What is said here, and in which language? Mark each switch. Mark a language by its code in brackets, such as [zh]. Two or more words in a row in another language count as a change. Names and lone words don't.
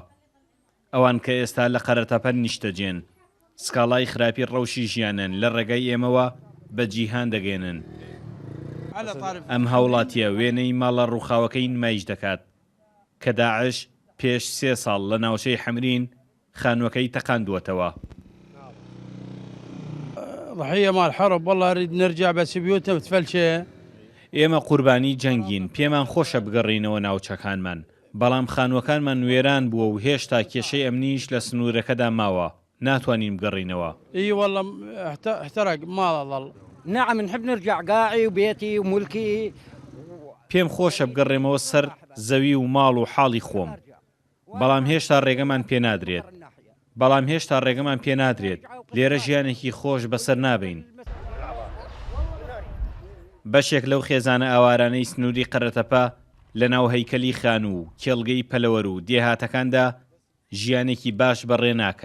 [ckb] ئەوان کە ئێستا لە قەرەتەپە نیشتەجێن سکاڵای خراپی ڕەوشی ژیانن لە ڕێگای ئێمەوە بە جیهان دەگەێنن. ئەم هاوڵاتیە وێنەی ماڵە ڕووخاوەکەی نمایش دەکات کە داعش پێش 3 ساڵ لە ناوچەی حەمرین خانووەکەی تەقاندووەتەوە. [ar] ضحية مال الحرب والله نريد نرجع بس بيوتنا بتفلشة. [ckb] ئێمە قوربانی جەنگین پێمان خۆشە بگەڕینەوە ناوچەکانمان بەڵام خانووەکانمان وێران بووە و هێشتا کێشەی ئەمنیش لە سنوورەکەدا ماوە ناتوانین بگەڕینەوە. [ar] اي والله احترق ما ظل. نعم نحب نرجع قاعي وبيتي وملكي. [ckb] پێم خۆشە بگەڕێمەوە سەر زەوی و ماڵ و حاڵی خۆم بەڵام هێشتا ڕێگەمان پێ نادرێت لێرە ژیانێکی خۆش بەسەر نابین. بەشێک لەو خێزانە ئاوارانەی سنووری قەرەتەپە لە ناو هەیکەلی خان و کێڵگەی پەلەوەر و دێهاتەکاندا ژیانێکی باش بەڕێ ناکەن.